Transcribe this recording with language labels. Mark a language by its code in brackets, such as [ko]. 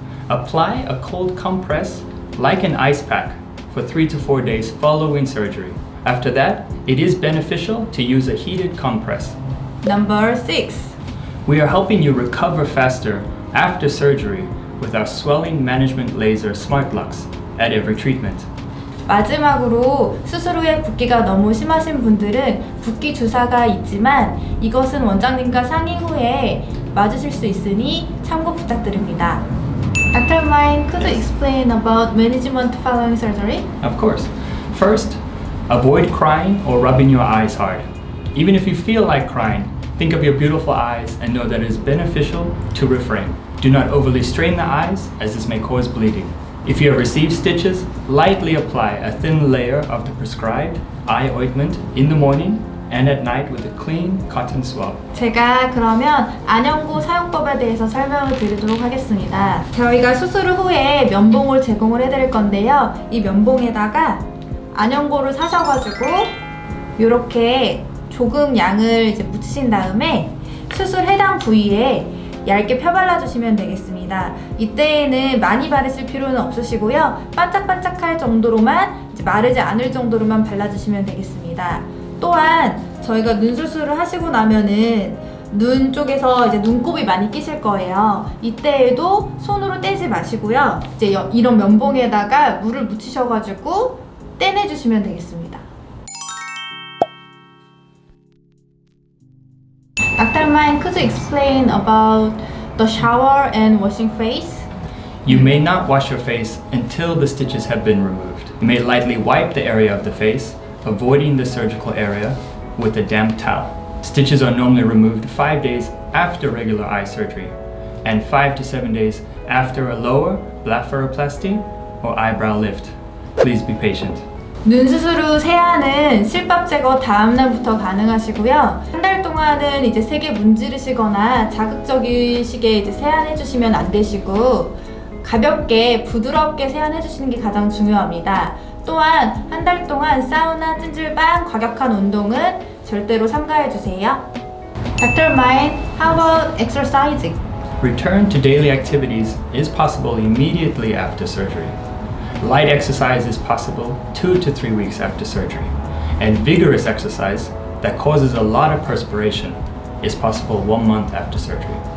[en] Apply a cold compress like an ice pack for 3 to 4 days following surgery. After that, it is beneficial to use a heated compress. Number 6. We are helping you recover faster after surgery with our swelling management laser Smart Lux at every treatment. [ko] 마지막으로 수술 후에 붓기가 너무 심하신 분들은 붓기 주사가 있지만 이것은 원장님과 상의 후에 맞으실 수 있으니 참고 부탁드립니다. [en] Dr. Mai, could you explain about management following surgery? Of course. First, avoid crying or rubbing your eyes hard. Even if you feel like crying, think of your beautiful eyes and know that it is beneficial to refrain. Do not overly strain the eyes, as this may cause bleeding. If you have received stitches, lightly apply a thin layer of the prescribed eye ointment in the morning and at night with a clean cotton swab. [ko] 제가 그러면 안연고 사용법에 대해서 설명을 드리도록 하겠습니다. 저희가 수술 후에 면봉을 제공을 해드릴 건데요. 이 면봉에다가 안연고를 사셔가지고 이렇게 조금 양을 이제 묻히신 다음에 수술 해당 부위에 얇게 펴발라 주시면 되겠습니다. 이때에는 많이 바르실 필요는 없으시고요. 반짝반짝할 정도로만, 이제 마르지 않을 정도로만 발라주시면 되겠습니다. 또한 저희가 눈 수술을 하시고 나면은 눈 쪽에서 이제 눈곱이 많이 끼실 거예요. 이때에도 손으로 떼지 마시고요. 이제 이런 면봉에다가 물을 묻히셔가지고 떼내주시면 되겠습니다. [en] Dr. Mai, could you explain about the shower and washing face? You may not wash your face until the stitches have been removed. You may lightly wipe the area of the face, avoiding the surgical area, with a damp towel. Stitches are normally removed 5 days after regular eye surgery and 5 to 7 days after a lower blepharoplasty or eyebrow lift. Please be patient. [ko] 눈 수술 후 세안은 실밥 제거 다음 날부터 가능하시고요. 한 달 동안은 이제 세게 문지르시거나 자극적이시게 이제 세안해 주시면 안 되시고 가볍게 부드럽게 세안해 주시는 게 가장 중요합니다. 또한 한 달 동안 사우나, 찜질방, 과격한 운동은 절대로 삼가해 주세요. [en] Dr. Mai, how about exercising? Return to daily activities is possible immediately after surgery. Light exercise is possible 2 to 3 weeks after surgery, and vigorous exercise that causes a lot of perspiration is possible 1 month after surgery.